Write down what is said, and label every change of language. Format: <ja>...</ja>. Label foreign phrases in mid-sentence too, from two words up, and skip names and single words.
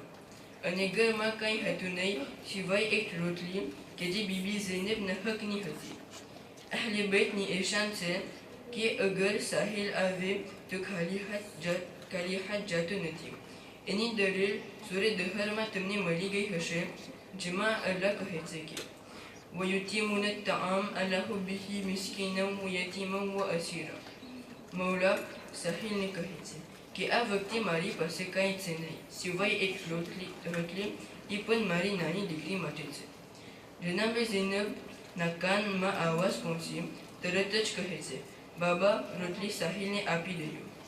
<gu>અને ઘરમાં કંઈ હતું નહીં સિવાય એક રોટલી કે જે બીબી ઝૈનબના હકની હતી અહલે બૈતની એશાન છે કે અગર સાહિલ આવે તો ખાલી હાથ જાતો નથી એની દલીલ સૂરે દહરમાં તમને મળી ગઈ હશે જેમાં અલ્લાહ કહે છે કે</gu> <ar>وَيُتِمُّونَ الطَّعَامَ عَلَى حُبِّهِ مِسْكِينًا وَيَتِيمًا وَأَسِيرًا</ar> <gu>મૌલા સાહિલને કહે છે કે આ વખતે મારી પાસે કાંઈ છે નહીં સિવાય એક રોટલી એ પણ મારી નાની દીકરી માટે છે જનાબે ઝૈનબના કાનમાં આવાજ પહોંચી તરત જ કહે છે બાબા રોટલી સાહિલને આપી દઈએ</gu>